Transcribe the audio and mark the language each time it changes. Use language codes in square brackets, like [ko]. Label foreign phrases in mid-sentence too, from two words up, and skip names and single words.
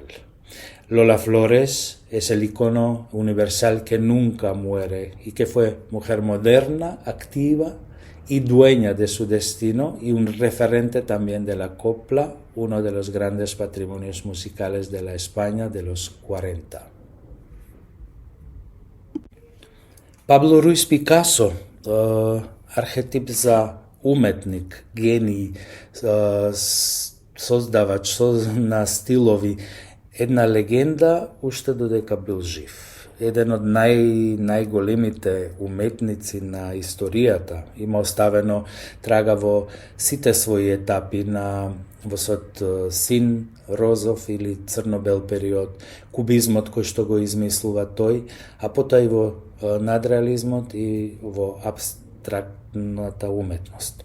[es] Lola Flores es el icono universal que nunca muere y que fue mujer moderna, activa y dueña de su destino y un referente también de la copla, uno de los grandes patrimonios musicales de la España de los 40. Pablo Ruiz Picasso, [mk] архетип за уметник, гениј, создавач на стилови, една легенда уште додека бил жив. еден од најголемите уметници на историјата. Има оставено трага во сите своји етапи во својот син, розов или црно-бел период, кубизмот кој што го измислува тој, а потоа и во надреализмот и во абстрактната уметност.